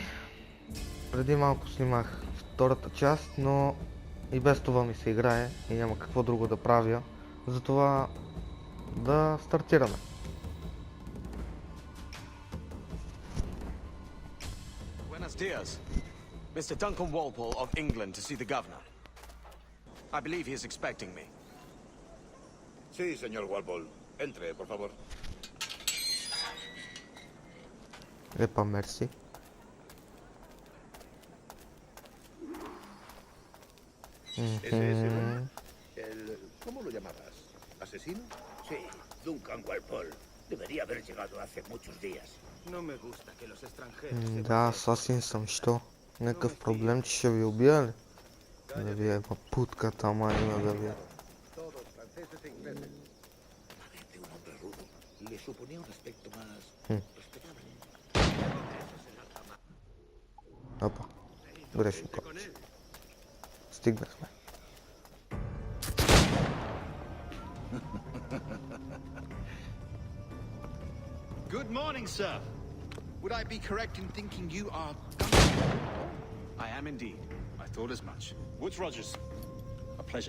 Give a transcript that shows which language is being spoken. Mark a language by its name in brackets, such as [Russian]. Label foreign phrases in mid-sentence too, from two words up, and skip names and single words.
[Bulgarian] Преди малко снимах втората част, но и без това ми се играе и няма какво друго да правя. Затова да стартираме. [Spanish] Buenos dias. [English] Mr. Duncan Walpole of England to see the governor. I believe he is expecting me. [Spanish] Sí, señor Walpole. Entre, por favor. [Bulgarian] Епа, мерси. [Spanish] ¿Ese es el... ¿Cómo lo llamabas? ¿Asesino? Sí, Duncan Walpole. Debería haber llegado hace muchos días. No me gusta que los extranjeros... [Bulgarian] Да, асасин съм, що? Някакъв проблем, че ще ви убия ли? Да ви е путката, ама има да ви е. [Spanish] Todos franceses e ingleses. Parece un hombre rudo. Le suponía un aspecto más respetable. [Bulgarian] Опа, грешен код. Стигнахме. [English] Good morning, sir. Would I be correct in thinking you are... I am indeed. I thought as much. Woods Rogers. A pleasure.